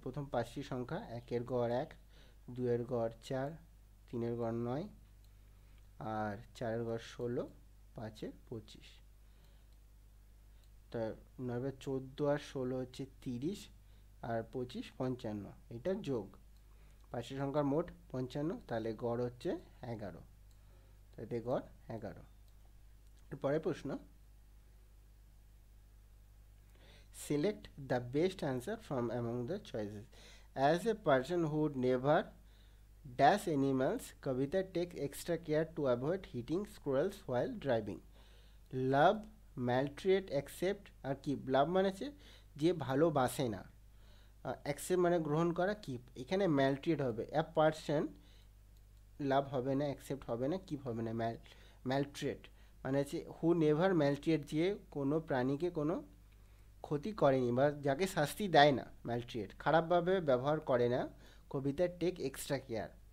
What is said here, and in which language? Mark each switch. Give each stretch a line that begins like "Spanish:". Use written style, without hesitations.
Bangla: প্রথম 5টি সংখ্যা, 1-এর গড় 1, 2-এর গড় 4, 3-এর গড় 9, আর 4-এর গড় 16, 5-এর 25। তা 9 14 আর 16 হচ্ছে 30, আর 25 55, এটা যোগ 5টি সংখ্যার মোট 55, তাহলে গড় হচ্ছে 11, তাহলে গড় 11। এরপরে প্রশ্ন,
English: select the best answer from among the choices. As a person who would never dash animals, Kavita takes extra care to avoid hitting squirrels while driving.
Bangla: Love, maltreat, accept, আর কি লাভ মানে হচ্ছে যে ভালোবাসে না, অ্যাকসেপ্ট মানে গ্রহণ করা, কিপ, এখানে ম্যালট্রিট হবে। এ পার্সন লাভ হবে না, অ্যাকসেপ্ট হবে না, কি হবে না, ম্যালট্রিট মানে হচ্ছে হু নেভার ম্যালট্রিট, যে কোনো প্রাণীকে কোনো ক্ষতি করেনি বা যাকে শাস্তি দেয় না, ম্যালট্রিট খারাপভাবে ব্যবহার করে না, কবিতার টেক এক্সট্রা কেয়ার।